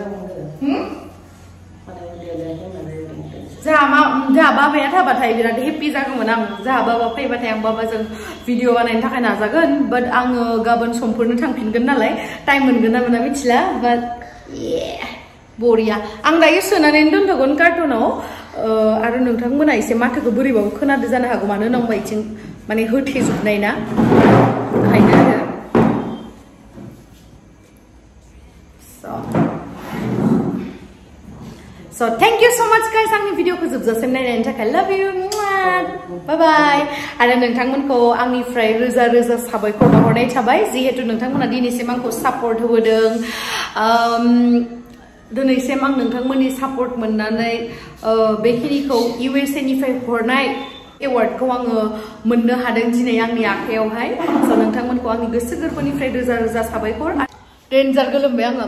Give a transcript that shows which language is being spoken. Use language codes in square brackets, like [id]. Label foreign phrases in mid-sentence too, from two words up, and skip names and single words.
[brx] जोंहा बाबाया थाबाथाय बिराद हेपि जागौमोन आं जोंहा बाबा फैबाथाय आं बाबाजों भिडिअ बानायनो थाखाय नाजागोन बाट आङो गाबोन समफोरनो थांफिनगोन नालाय टाइम मोनगोन ना मोना मिथिला बाट बरिया आं दायो सोनानै दोनथ'गोन कार्टुनाव आरो नोंथांमोना एसे माथोखौ बोरैबाबो खोनादो जानो हागौ मानो होनबा इथिं माने होथेजोबनाय ना ओंखायनो आरो [en] So thank you so much guys [brx] आंनि भिडिअखौ जोबजासिम नायनायनि थाखाय [en] love you bye bye [brx] आरो नोंथांमोनखौ आंनिफ्राय रोजा रोजा साबायखर बावहरनाय थाबाय जिहेतु नोंथांमोना दिनैसिम आंखौ सापर्ट होबोदों दिनैसिम आं नोंथांमोननि सापर्ट मोननानै बेखिनिखौ USA निफ्राय हरनाय एवार्डखौ आङो मोननो हादों दिनै आंनि आखायावहाय स' नोंथांमोनखौ आंनि गोसो गोरबोनिफ्राय रोजा रोजा साबायखर डेन्जार गोलोमबाय आङो